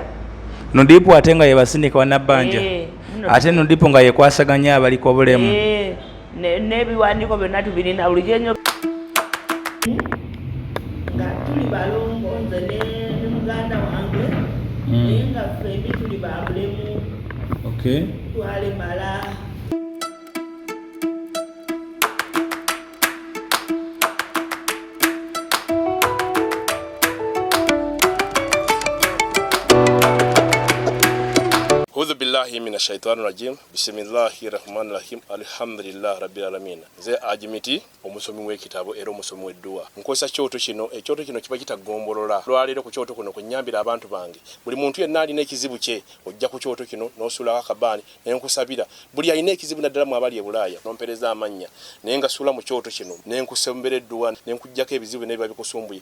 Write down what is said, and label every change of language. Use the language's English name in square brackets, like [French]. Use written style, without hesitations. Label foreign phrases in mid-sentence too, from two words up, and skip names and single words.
[Ganda] No dipo ate nga yebasindika wa Nabbanja ate no dipo nga yekwasaganya abaliko obulemu n'ebiwandiiko byonna tubirina buli gyenyo nga tuli balongo nze ne muganda wange naye nga ffembi tuli ba bulemu twalemala. [Arabic] أعوذ بالله من الشيطان الرجيم. بسم الله الرحمن الرحيم الحمد لله رب العالمين. [Ganda] Nze Ajimiti omusomi w'ekitabo era omusomi w'edduwa. Nkozesa kyoto kino, ekyoto kino kiba kitagombolola. Lwaleero ku kyoto kuno kunyambira abantu bange. Buli muntu yenna alina ekizibu kye ojja ku kyoto kino n'osula akabaani naye nkusabira. Buli alina ekizibu naddala mu abali e Bulaaya n'ompereza amannya. Naye nga sula mu kyoto kino naye nkusembera edduwa ne nkujjako ebizibu n'ebiba bikusumbuye.